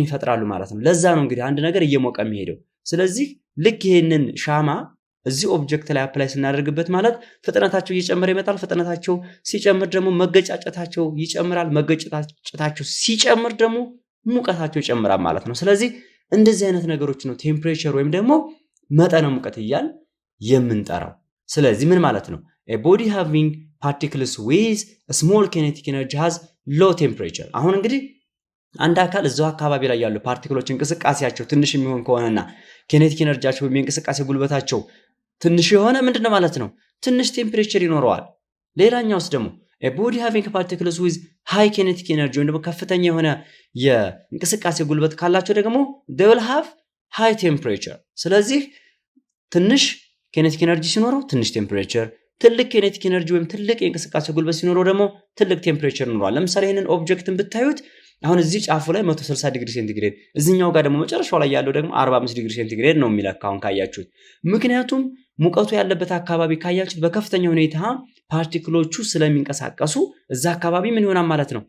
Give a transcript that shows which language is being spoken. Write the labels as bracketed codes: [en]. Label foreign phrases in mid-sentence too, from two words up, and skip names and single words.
[am] ይፈጥራሉ ማለት ነው። ለዛ ነው እንግዲህ አንድ ነገር እየሞቀ የሚሄደው። ስለዚህ ልክ ይሄንን ሻማ እዚህ ኦብጀክት ላይ አፕላይ ስናደርግበት ማለት ፍጥነታቸው እየጨመረ ይመጣል። ፍጥነታቸው ሲጨምር ደግሞ መገጫጨታቸው ይጨምራል። መገጨታቸው ሲጨምር ደግሞ ሙቀታቸው ይጨምራል ማለት ነው። ስለዚህ እንደዚህ አይነት ነገሮች ነው ቴምፕሬቸር ወይም ደግሞ መጠነ ሙቀት እያል የምንጠራው። ስለዚህ ምን ማለት ነው? [en] a body having particles with a small kinetic energy has low temperature። [am] አሁን እንግዲህ አንድ አካል እዛው አካባቢ ላይ ያሉ ፓርቲክሎች እንቅስቃሴያቸው ትንሽ የሚሆን ከሆነና [en] kinetic energyachew [am] ወይም የእንቅስቃሴ ጉልበታቸው ትንሽ የሆነ ምንድነው ማለት ነው? ትንሽ ቴምፕሬቸር ይኖረዋል። ሌላኛውስ ደግሞ [en] a body having particles with high kinetic energy [am] ወይም ደግሞ ከፍተኛ የሆነ የእንቅስቃሴ ጉልበት ካላቸው ደግሞ [en] they will have high temperature። [am] ስለዚህ ትንሽ [en] kinetic energy [am] ሲኖረው ትንሽ ቴምፕሬቸር፣ ትልቅ [en] kinetic energy [am] ወይም ትልቅ የእንቅስቃሴ ጉልበት ሲኖረው ደግሞ ትልቅ ቴምፕሬቸር ይኖረዋል። ለምሳሌ ይሄንን ኦብጀክትን ብታዩት አሁን እዚህ ጫፉ ላይ 160 [en] degree centigrade፣ [am] እዚህኛው ጋር ደግሞ መጨረሻው ላይ ያለው ደግሞ 45 [en] degree centigrade [am] ነው የሚለካው ካያችሁት። ምክንያቱም ሙቀቱ ያለበት አካባቢ ካያችሁት በከፍተኛ ሁኔታ ፓርቲክሎቹ ስለሚንቀሳቀሱ እዛ አካባቢ ምን ይሆናል ማለት ነው?